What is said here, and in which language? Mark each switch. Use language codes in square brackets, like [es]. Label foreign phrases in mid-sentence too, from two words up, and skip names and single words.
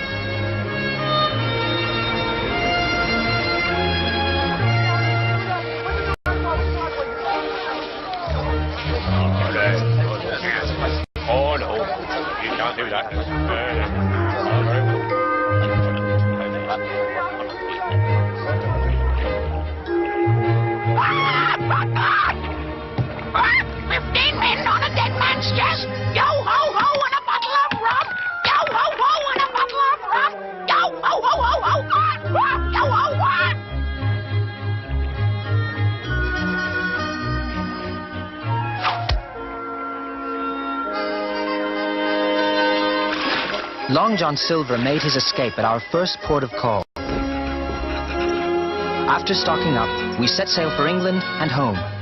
[en] Oh, no. You can't do that. Men on a dead man's chest. Yo ho ho and a bottle of rum. Yo ho ho and a bottle of rum. Yo ho ho ho ho. Yo ho what? Long John Silver made his escape at our first port of call. After stocking up, we set sail for England and home.